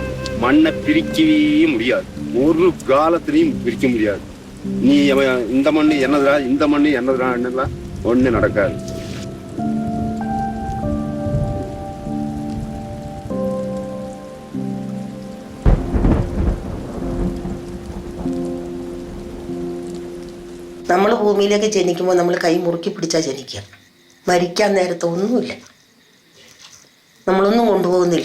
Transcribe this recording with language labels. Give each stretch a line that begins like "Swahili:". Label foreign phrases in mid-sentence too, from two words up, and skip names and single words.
Tamil: மண்ணை பிரிக்கவே முடியாது. ஒரு காலத்திலையும் பிரிக்க முடியாது. நீ இந்த மண்ணு என்னதுடா, இந்த மண்ணு என்னதுடா, ஒண்ணு நடக்காது.
Malayalam: നമ്മൾ ഭൂമിയിലേക്ക് ജനിക്കുമ്പോൾ നമ്മൾ കൈ മുറുക്കി പിടിച്ചാൽ ജനിക്കുക. മരിക്കാൻ നേരത്തെ ഒന്നുമില്ല, നമ്മളൊന്നും കൊണ്ടുപോകുന്നില്ല.